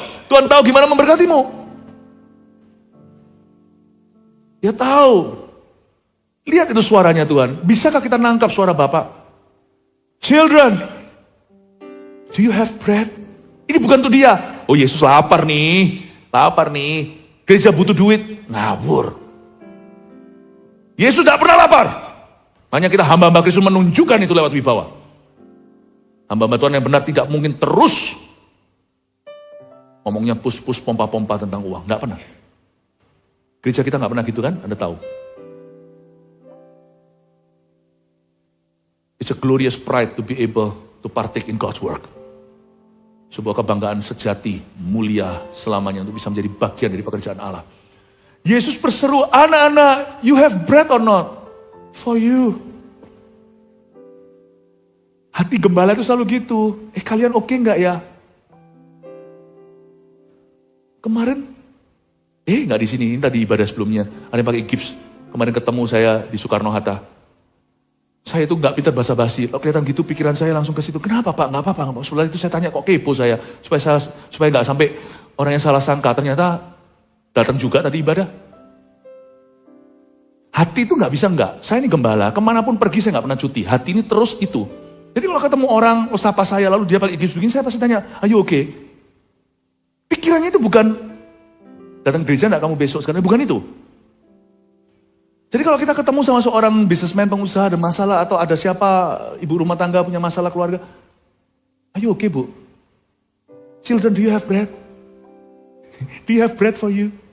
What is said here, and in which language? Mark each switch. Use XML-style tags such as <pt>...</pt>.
<id>Tuhan tahu gimana memberkatimu. Dia tahu. Lihat itu suaranya Tuhan. Bisakah kita nangkap suara Bapak?</id> <en>Children, do you have bread?</en> <id>Ini bukan untuk dia. Oh, Yesus lapar nih. Lapar nih. Gereja butuh duit. Ngawur. Yesus tidak pernah lapar. Hanya kita hamba-hamba Kristus menunjukkan itu lewat wibawa. Hamba-hamba Tuhan yang benar tidak mungkin terus ngomongnya pus-pus, pompa-pompa tentang uang. Nggak pernah. Gereja kita nggak pernah gitu kan? Anda tahu.</id> <en>It's a glorious pride to be able to partake in God's work.</en> <id>Sebuah kebanggaan sejati, mulia selamanya untuk bisa menjadi bagian dari pekerjaan Allah. Yesus berseru, anak-anak,</id> <en>you have bread or not? For you.</en> <id>Hati gembala itu selalu gitu. Kalian oke nggak ya? Kemarin, nggak di sini, tadi ibadah sebelumnya. Ada yang pakai gips. Kemarin ketemu saya di Soekarno-Hatta. Saya itu nggak pintar basa-basi. Kelihatan gitu pikiran saya langsung ke situ. Kenapa Pak? Nggak apa-apa. Setelah itu saya tanya kok kepo saya. Supaya nggak sampai orang yang salah sangka. Ternyata datang juga tadi ibadah. Hati itu nggak bisa nggak. Saya ini gembala. Kemanapun pergi saya nggak pernah cuti. Hati ini terus itu. Jadi kalau ketemu orang, sapa saya lalu dia pakai gips begini, saya pasti tanya,</id> <en>are you okay?</en> <id>Pikirannya itu bukan datang gereja nggak kamu besok sekarang. Bukan itu. Jadi kalau kita ketemu sama seorang businessman, pengusaha, ada masalah, atau ada siapa, ibu rumah tangga punya masalah keluarga.</id> <en>Are you okay, Bu? Children, do you have bread? Do you have bread for you?</en>